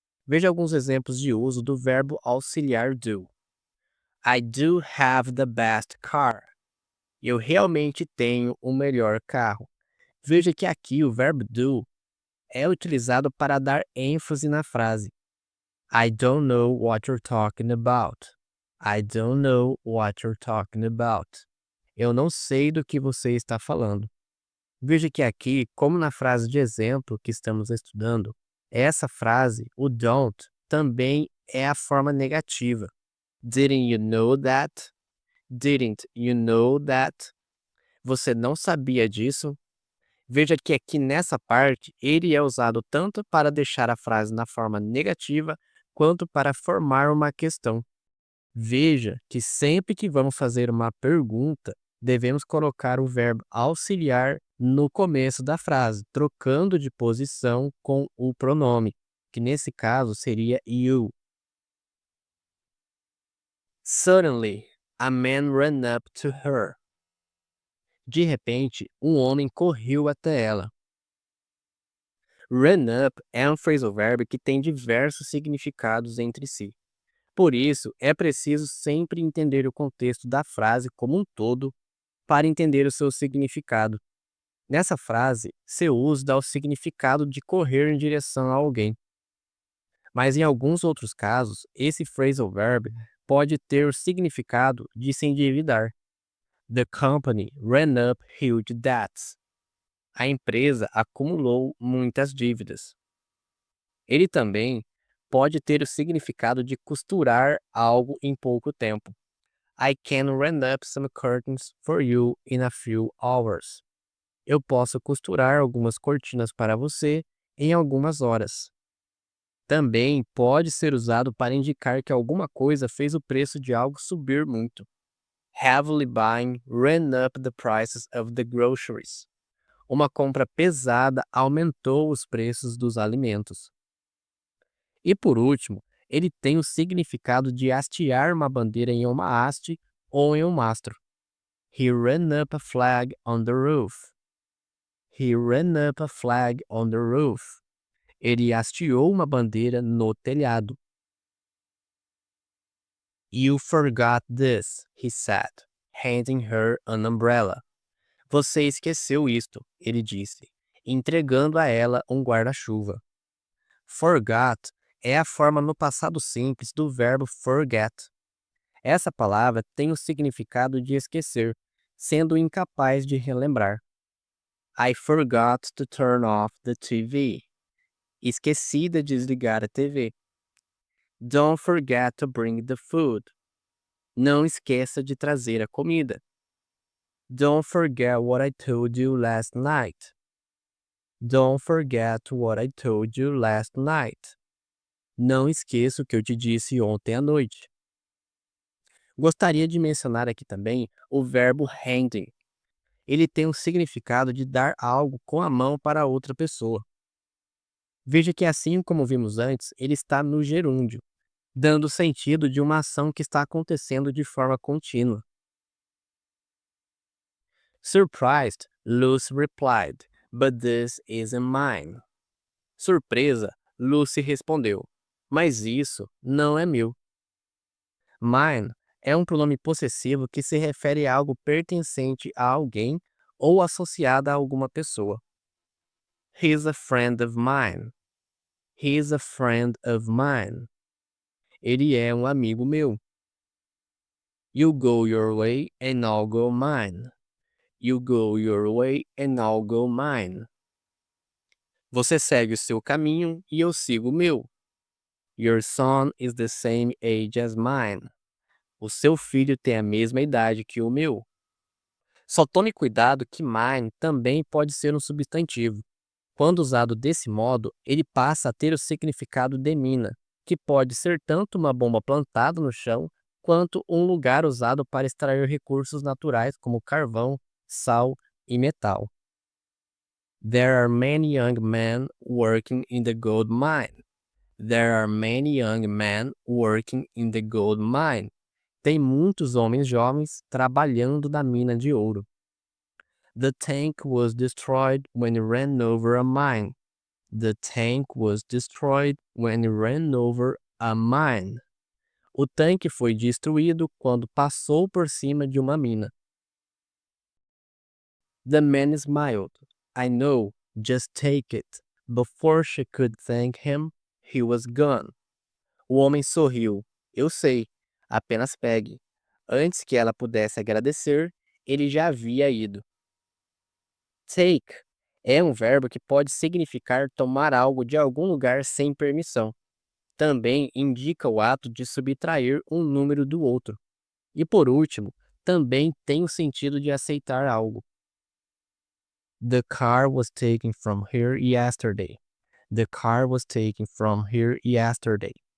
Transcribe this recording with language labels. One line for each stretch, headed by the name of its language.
Portuguese: Veja alguns exemplos de uso do verbo auxiliar do.
English: I do have the best car.
Portuguese: Eu realmente tenho o melhor carro. Veja que aqui o verbo do é utilizado para dar ênfase na frase.
English: I don't know what you're talking about. I don't know what you're talking about.
Portuguese: Eu não sei do que você está falando. Veja que aqui, como na frase de exemplo que estamos estudando, essa frase, o don't, também é a forma negativa.
English: Didn't you know that? Didn't you know that?
Portuguese: Você não sabia disso? Veja que aqui nessa parte, ele é usado tanto para deixar a frase na forma negativa, quanto para formar uma questão. Veja que sempre que vamos fazer uma pergunta, devemos colocar o verbo auxiliar no começo da frase, trocando de posição com o pronome, que nesse caso seria you.
English: Suddenly, a man ran up to her.
Portuguese: De repente, um homem correu até ela. Run up é um phrasal verb que tem diversos significados entre si. Por isso, é preciso sempre entender o contexto da frase como um todo para entender o seu significado. Nessa frase, seu uso dá o significado de correr em direção a alguém. Mas em alguns outros casos, esse phrasal verb pode ter o significado de se endividar.
English: The company ran up huge debts.
Portuguese: A empresa acumulou muitas dívidas. Ele também pode ter o significado de costurar algo em pouco tempo.
English: I can run up some curtains for you in a few hours.
Portuguese: Eu posso costurar algumas cortinas para você em algumas horas. Também pode ser usado para indicar que alguma coisa fez o preço de algo subir muito.
English: Heavily buying ran up the prices of the groceries.
Portuguese: Uma compra pesada aumentou os preços dos alimentos. E por último, ele tem o significado de hastear uma bandeira em uma haste ou em um mastro.
English: He ran up a flag on the roof. He ran up a flag on the roof.
Portuguese: Ele hasteou uma bandeira no telhado.
English: You forgot this, he said, handing her an umbrella.
Portuguese: Você esqueceu isto, ele disse, entregando a ela um guarda-chuva. Forgot é a forma no passado simples do verbo forget. Essa palavra tem o significado de esquecer, sendo incapaz de relembrar.
English: I forgot to turn off the TV.
Portuguese: Esqueci de desligar a TV.
English: Don't forget to bring the food.
Portuguese: Não esqueça de trazer a comida.
English: Don't forget what I told you last night. Don't forget what I told you last night.
Portuguese: Não esqueça o que eu te disse ontem à noite. Gostaria de mencionar aqui também o verbo handing. Ele tem o significado de dar algo com a mão para outra pessoa. Veja que assim como vimos antes, ele está no gerúndio, dando o sentido de uma ação que está acontecendo de forma contínua.
English: Surprised, Lucy replied, "But this isn't mine."
Portuguese: Surpresa, Lucy respondeu, "Mas isso não é meu." Mine é um pronome possessivo que se refere a algo pertencente a alguém ou associado a alguma pessoa.
English: He's a friend of mine. He's a friend of mine.
Portuguese: Ele é um amigo meu.
English: You go your way and I'll go mine. You go your way and I'll go mine.
Portuguese: Você segue o seu caminho e eu sigo o meu.
English: Your son is the same age as mine.
Portuguese: O seu filho tem a mesma idade que o meu. Só tome cuidado que mine também pode ser um substantivo. Quando usado desse modo, ele passa a ter o significado de mina, que pode ser tanto uma bomba plantada no chão, quanto um lugar usado para extrair recursos naturais como carvão, sal e metal.
English: There are many young men working in the gold mine. There are many young men working in the gold mine.
Portuguese: Tem muitos homens jovens trabalhando na mina de ouro.
English: The tank was destroyed when it ran over a mine. The tank was destroyed when it ran over a mine.
Portuguese: O tanque foi destruído quando passou por cima de uma mina.
English: The man smiled. I know, just take it. Before she could thank him, he was gone.
Portuguese: O homem sorriu. Eu sei. Apenas pegue. Antes que ela pudesse agradecer, ele já havia ido. Take é um verbo que pode significar tomar algo de algum lugar sem permissão. Também indica o ato de subtrair um número do outro. E por último, também tem o sentido de aceitar algo.
English: The car was taken from here yesterday. The car was taken from here yesterday.